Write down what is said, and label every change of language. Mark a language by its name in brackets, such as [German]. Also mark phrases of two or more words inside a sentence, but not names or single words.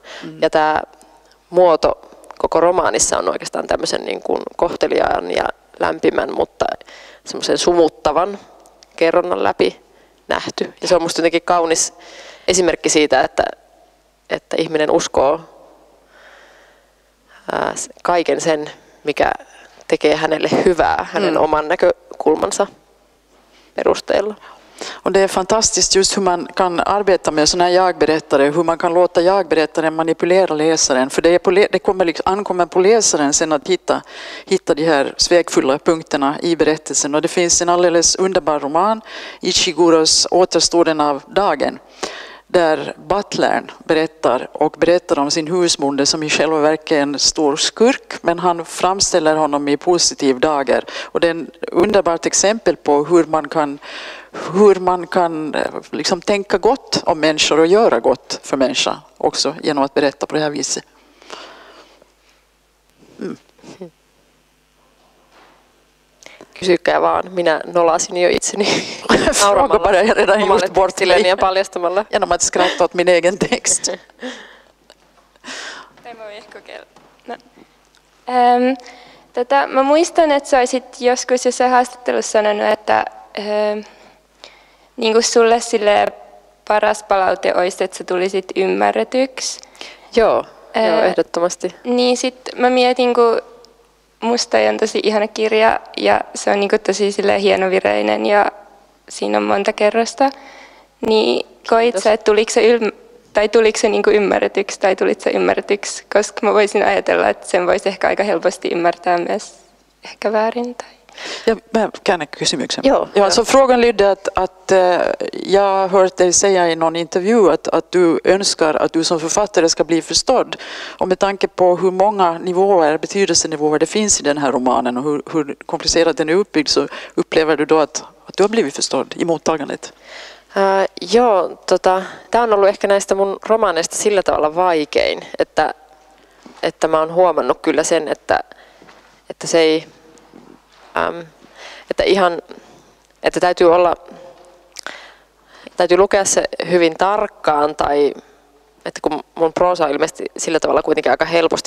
[Finnish] Ja tämä muoto koko romaanissa on oikeastaan tämmöisen niin kuin kohteliaan ja lämpimän, mutta semmoisen sumuttavan kerronnan läpi nähty. Ja se on musta jotenkin kaunis esimerkki siitä, että ihminen uskoo kaiken sen, mikä tekee hänelle hyvää hänen oman näkökulmansa perusteella. [Swedish] Och det är fantastiskt just hur man kan arbeta med sådana här jag-berättare, hur man kan låta jag-berättaren manipulera läsaren. För det kommer liksom, ankommer på läsaren sen att hitta de här svekfulla punkterna i berättelsen. Och det finns en alldeles underbar roman, Ishiguros Återstoden av dagen, där butlern berättar om sin husbonde som i själva verket är en stor skurk, men han framställer honom i positiv dager. Och det är ett underbart exempel på hur man kan liksom tänka gott om människor och göra gott för människor också genom att berätta på det här viset. [Finnish] Kysykää vaan, minä nolasin jo itseni [Swedish] Fråga bara, jag redan gjort bort mig [Finnish] ja paljastamalla. [Swedish] genom att skratta åt min egen text. [Finnish] Tämä voi ehkä kokeilla. No. Mä muistan, että sä olisit joskus jossain haastattelussa sanonut, että niin kuin sulle sille paras palaute olisi, että sä tulisit ymmärretyksi. Joo, ehdottomasti. Niin sit mä mietin, kun musta on tosi ihana kirja ja se on niin kuin tosi hienovireinen ja siinä on monta kerrosta. Niin koit sä, että tuliko se niin kuin ymmärretyksi tai tulit sä ymmärretyksi? Koska mä voisin ajatella, että sen voisi ehkä aika helposti ymmärtää myös ehkä väärin. Tai... Ja, mä käännän kysymyksen. Joo. [Swedish] Så frågan lydde att jag har hört dig säga i någon intervju att du önskar att du som författare ska bli förstådd. Och med tanke på hur många nivåer, betydelsenivåer det finns i den här romanen och hur komplicerat den är uppbyggd, så upplever du då att du har blivit förstådd i mottagandet? [Finnish] Joo, tämä on ollut ehkä näistä mun romaaneista sillä tavalla vaikein, että mä oon huomannut kyllä sen, että se ei... että täytyy lukea se hyvin tarkkaan, tai että kun mun proosa on ilmeisesti sillä tavalla kuitenkin aika helposti